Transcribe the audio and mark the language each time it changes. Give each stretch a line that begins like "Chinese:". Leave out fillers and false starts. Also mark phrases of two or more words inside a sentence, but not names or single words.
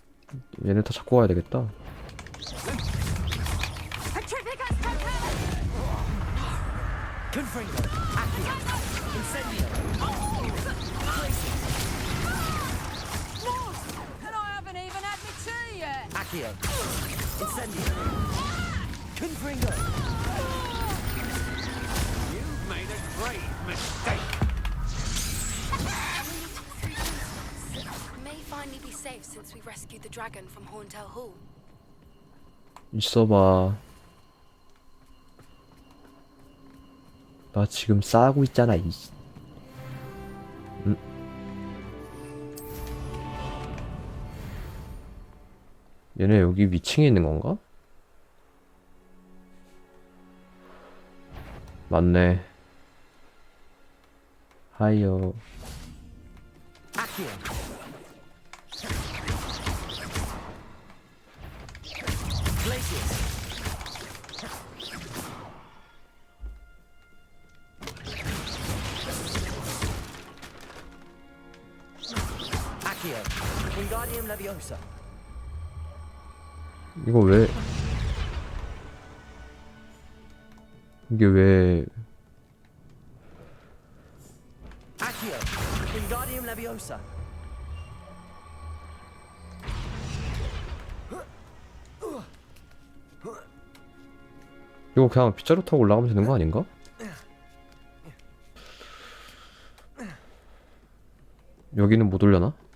Korean: 얘네 다 잡고 가야 되겠다. Confringo. Accio. Incendio.
English: And I haven't even had my tea yet.
Korean: Accio. Incendio. Confringo.
English: You've made a grave mistake. May finally be safe since we rescued the dragon from Horntail Hall.
Korean: 있어봐. 나 지금 싸우고 있잖아. 얘네 여기 위층에 있는 건가? 맞네. 하이요. Accio. Glacius. Accio. Wingardium Leviosa. 이거 왜? 이게 왜? Accio. Wingardium Leviosa. 이거 그냥 빗자루 타고 올라가면 되는 거 아닌가? 여기는 못 올려나?